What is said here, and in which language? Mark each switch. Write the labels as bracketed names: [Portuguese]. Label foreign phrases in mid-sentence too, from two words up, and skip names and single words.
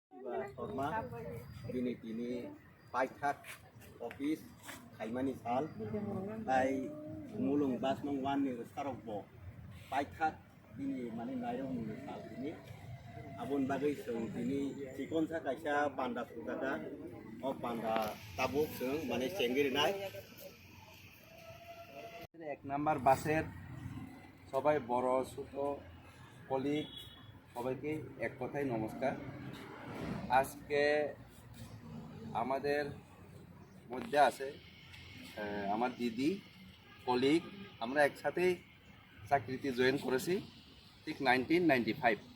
[Kok Borok] শর্মা তিনি পাইথাক অফিস খাইমানি সাল তাই mulung bas nong wan ni starok bo paithak ini mani nairong ni sal ini abon bagai seng ini cikon sa kaisa panda sukada o panda tabuk seng mani cengir nai [Bangla] এক নাম্বার বাসের সবাই বড় ছোট কলিগ সবাইকে এক কথায় নমস্কার। আজকে আমাদের মধ্যে আছে আমার দিদি কলিগ, আমরা একসাথেই চাকরিতে জয়েন করেছি ঠিক 1995।